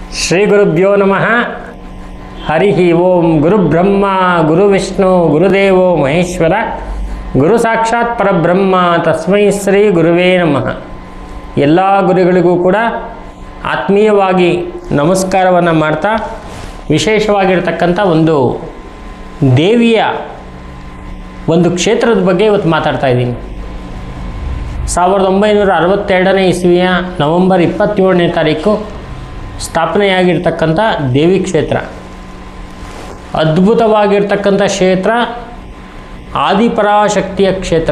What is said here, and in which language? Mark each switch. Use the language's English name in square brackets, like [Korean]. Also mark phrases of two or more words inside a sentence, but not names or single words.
[Sanskrit] ಶ್ರೀ ಗುರುಭ್ಯೋ ನಮಃ. ಹರಿ ಓಂ. ಗುರುಬ್ರಹ್ಮ ಗುರುವಿಷ್ಣು ಗುರುದೇವೋ ಮಹೇಶ್ವರ, ಗುರು ಸಾಕ್ಷಾತ್ ಪರಬ್ರಹ್ಮ, ತಸ್ಮೈ ಶ್ರೀ ಗುರುವೇ ನಮಃ. [Kannada] ಎಲ್ಲ ಗುರುಗಳಿಗೂ ಕೂಡ ಆತ್ಮೀಯವಾಗಿ ನಮಸ್ಕಾರವನ್ನು ಮಾಡ್ತಾ, ವಿಶೇಷವಾಗಿರ್ತಕ್ಕಂಥ ಒಂದು ದೇವಿಯ ಒಂದು ಕ್ಷೇತ್ರದ ಬಗ್ಗೆ ಇವತ್ತು ಮಾತಾಡ್ತಾ ಇದ್ದೀನಿ. 1962ನೇ ಇಸ್ವಿಯ ನವೆಂಬರ್ 27ನೇ ತಾರೀಕು ಸ್ಥಾಪನೆಯಾಗಿರ್ತಕ್ಕಂಥ ದೇವಿ ಕ್ಷೇತ್ರ, ಅದ್ಭುತವಾಗಿರ್ತಕ್ಕಂಥ ಕ್ಷೇತ್ರ, ಆದಿಪರಾಶಕ್ತಿಯ ಕ್ಷೇತ್ರ.